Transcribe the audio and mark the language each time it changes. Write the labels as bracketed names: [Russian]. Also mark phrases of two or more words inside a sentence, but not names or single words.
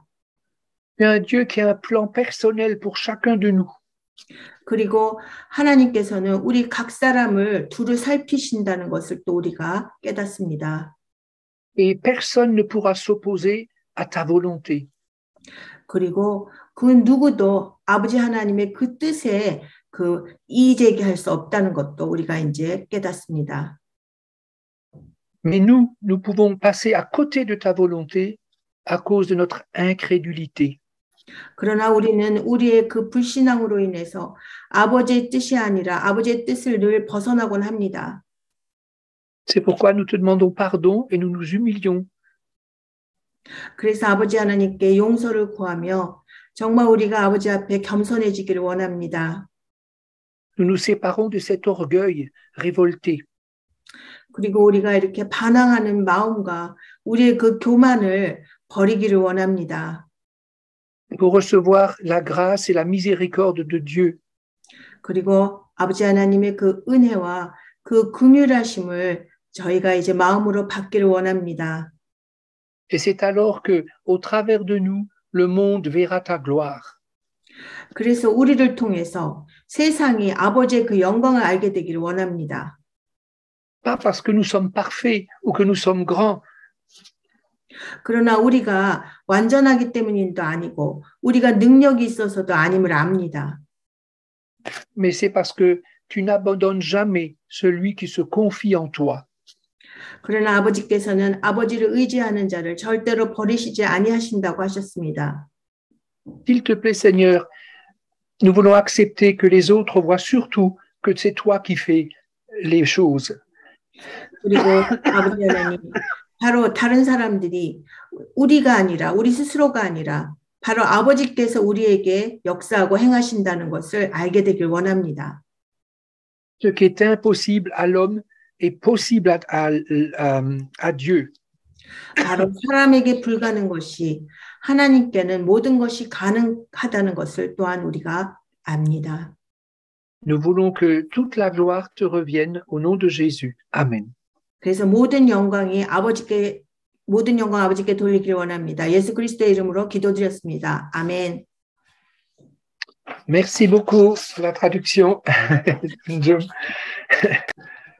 [French] Tu es un Dieu qui a un plan personnel pour chacun de nous. [Korean] 그리고 하나님께서는 우리 각 사람을 두루 살피신다는 것을 또 우리가 깨닫습니다. [French] Et personne ne pourra s'opposer à ta volonté. [Korean] 그리고 그 누구도 아버지 하나님의 그 뜻에 이의제기할 수 없다는 것도 우리가 이제 깨닫습니다. [French] Mais nous pouvons passer à côté de ta volonté à cause de notre incrédulité. [Korean] 그러나 우리는 우리의 그 불신앙으로 인해서 아버지의 뜻이 아니라 아버지의 뜻을 늘 벗어나곤 합니다. [French] C'est pourquoi nous te demandons pardon et nous nous humilions. [Korean] 그래서 아버지 하나님께 용서를 구하며 정말 우리가 아버지 앞에 겸손해지기를 원합니다. [French] Nous nous séparons de cet orgueil révolté. [Korean] 그리고 우리가 이렇게 반항하는 마음과 우리의 그 교만을 버리기를 원합니다. [French] Pour recevoir la grâce et la miséricorde de Dieu. [Korean] 그리고 아버지 하나님의 그 은혜와 그 긍휼하심을 저희가 이제 마음으로 받기를 원합니다. [French] Et c'est alors que, au travers de nous, le monde verra ta gloire. [Korean] 그래서 우리를 통해서 세상이 아버지의 그 영광을 알게 되기를 원합니다. [French] Pas parce que nous sommes parfaits ou que nous sommes grands. [Korean] 그러나 우리가 완전하기 때문인도 아니고 우리가 능력이 있어서도 아님을 압니다. [French] Mais c'est parce que tu n'abandonnes jamais celui qui se confie en toi. [Korean] 그러나 아버지께서는 아버지를 의지하는 자를 절대로 버리시지 아니하신다고 하셨습니다. [French] S'il te plaît, Seigneur, nous voulons accepter que les autres voient surtout que c'est toi qui fais les choses. [Korean] 그리고 아버지 하나님, 바로 다른 사람들이 우리가 아니라 우리 스스로가 아니라 바로 아버지께서 우리에게 역사하고 행하신다는 것을 알게 되길 원합니다. [French] Ce qui est impossible à l'homme est possible à Dieu. [Korean] 바로 사람에게 불가능한 것이 하나님께는 모든 것이 가능하다는 것을 또한 우리가 압니다. [French] Nous voulons que toute la gloire te revienne au nom de Jésus. Amen. [Korean] 그래서 모든 영광 아버지께 돌리길 원합니다. 예수 그리스도의 이름으로 기도드렸습니다. 아멘. [French] Merci beaucoup pour la traduction.